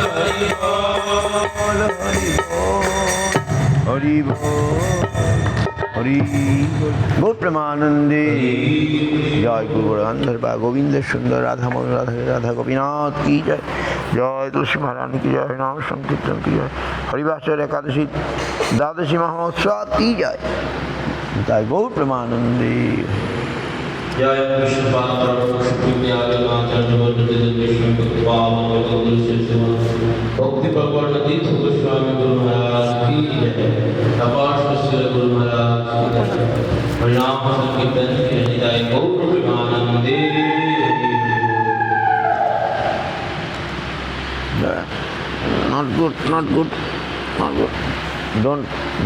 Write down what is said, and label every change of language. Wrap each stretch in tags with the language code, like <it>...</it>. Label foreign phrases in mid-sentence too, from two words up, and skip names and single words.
<bn>बोल হরি গৌর প্রেমানন্দে জয় গুরু গন্ধর্বা গোবিন্দের সুন্দর রাধা মন রাধা রাধা গোপীনাথ কি জয় জয় তুলসী মহারানী কি জয় নাম সংকীর্তন কি জয় হরিবাসর একাদশী দ্বাদশী মহোৎসব কি জয় তাই গৌর প্রেমানন্দে</bn> <hi>जय विष्णुपात्र शुक्लाचार्य भक्ति प्रवर्तन तीर्थ गोस्वामी गुरु महाराज की जय अपार गुरु महाराज प्रणाम संकीर्तन की जय गौर प्रेमानंदे</hi> <en>not good don't</en>